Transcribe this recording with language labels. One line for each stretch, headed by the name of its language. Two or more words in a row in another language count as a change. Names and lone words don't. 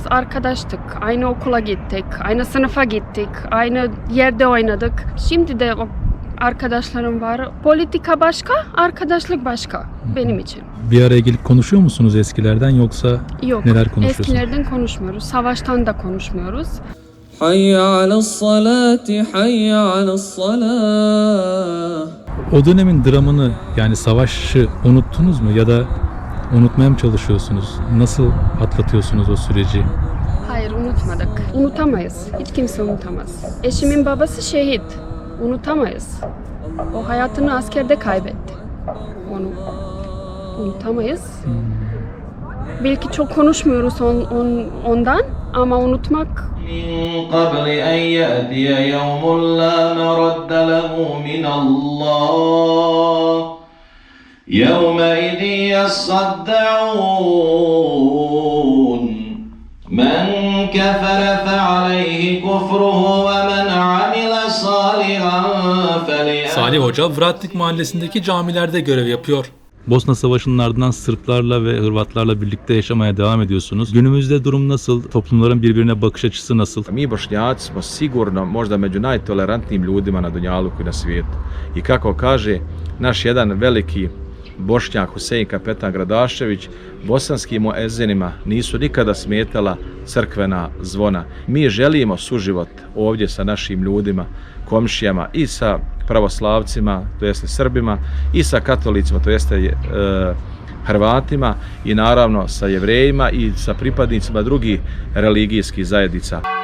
Turkish: Arkadaştık, aynı okula gittik, aynı sınıfa gittik, aynı yerde oynadık. Şimdi de o arkadaşlarım var. Politika başka, arkadaşlık başka benim için. Bir araya gelip konuşuyor musunuz eskilerden yoksa Yok, neler konuşuyorsunuz? eskilerden konuşmuyoruz, savaştan da konuşmuyoruz.
Arabic: حي على الصلاة حي على الصلاة.
Turkish: O dönemin dramını, yani savaşı unuttunuz mu ya da unutmaya mı çalışıyorsunuz? Nasıl atlatıyorsunuz o süreci? Hayır, unutmadık. Unutamayız. Hiç kimse unutamaz. Eşimin babası şehit. Unutamayız. O hayatını askerde kaybetti. Onu unutamayız. Belki çok konuşmuyoruz ondan ama unutmak
Arabic: من قبل أن يأتي يوم لا مرد له من الله يومئذ يصدعون من كفر فعليه كفره ومن عمل صالحا فلأنفسه.
Turkish: Salih Hoca, Vratnik mahallesindeki camilerde görev yapıyor. Bosna Savaşı'nın ardından Sırplarla ve Hırvatlarla birlikte yaşamaya devam ediyorsunuz. Günümüzde durum nasıl? Toplumların birbirine bakış açısı nasıl?
Bosnian: Mi Bošnjaci smo sigurno možda među najtolerantnijim ljudima na Dunjaluku i na svijetu. I kako kaže naš jedan veliki Bošnjak Husein Kapetan Gradašević, bosanskim muezinima nisu nikada smetala crkvena zvona. Mi želimo suživot ovdje sa našim ljudima, komšijama i sa pravoslavcima, to jeste Srbima, i sa katolicima, to jeste Hrvatima, i naravno sa Jevrejima i sa pripadnicima drugih religijskih zajednica.